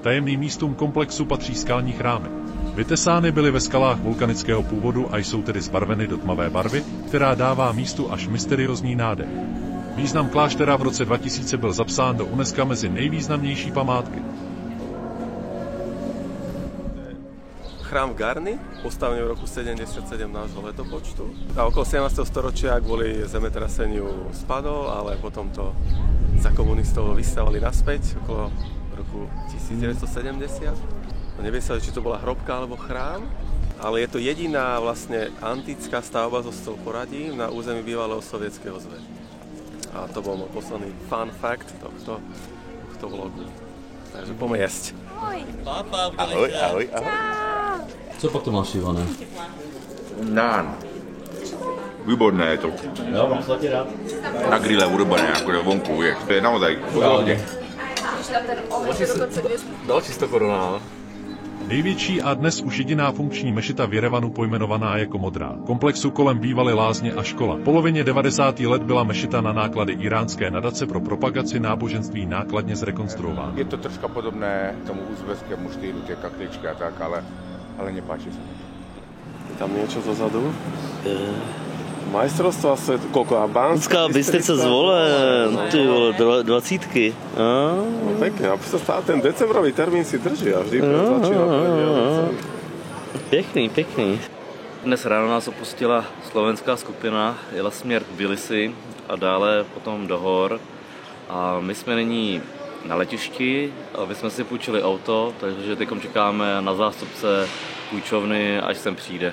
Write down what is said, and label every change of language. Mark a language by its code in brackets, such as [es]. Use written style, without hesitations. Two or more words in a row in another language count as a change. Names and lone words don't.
[cs] Tajemným místům komplexu patří skalní chrámy. Vytesány byly ve skalách vulkanického původu a jsou tedy zbarveny do tmavé barvy, která dává místu až mysteriózní nádech. Význam kláštera v roce 2000 byl zapsán do UNESCO mezi nejvýznamnější památky. Chrám Garny, [sk] postavený v roku 77 nášho letopočtu. A okolo 17. storočia kvôli zemetraseniu spadol, ale potom to za komunistov vystavali naspäť okolo roku 1970. Nevie sa, či to bola hrobka alebo chrám, ale je to jediná vlastne antická stavba zo stĺporadí na území bývalého sovietskeho zväzu. A to bol môj posledný [en] fun fact [sk] tohto vlogu. Takže poďme jesť. Ahoj, ahoj, ahoj. [cs] Co pak to máš, Ivane? [sk] Nán. Výborné je to. [cs] Jo, mám se taky rád. [sk] Na grille urobené, jako vonku, vieš. To je naozaj podobně. [cs] Další 100 korun. Největší a dnes už jediná funkční mešita v Jerevanu pojmenovaná jako Modrá. Komplexu kolem bývaly lázně a škola. V polovině 90. let byla mešita na náklady iránské nadace pro propagaci náboženství nákladně zrekonstruována. [sk] Je to troška podobné tomu uzbeckému štýlu, tie kakličky a tak, ale nepáči sa. Je tam niečo zozadu? Majstrovstvá světa, koľko a Banská Bystrica Zvolen, ty vole, 20. No pekne, a stále ten decembrový termín si drží a vždy začína. [cs] Pěkný. Dnes ráno nás opustila slovenská skupina, jela směr k Tbilisi a dále potom do hor. A my jsme nyní na letišti, aby jsme si půjčili auto, takže teď čekáme na zástupce půjčovny, až sem přijde.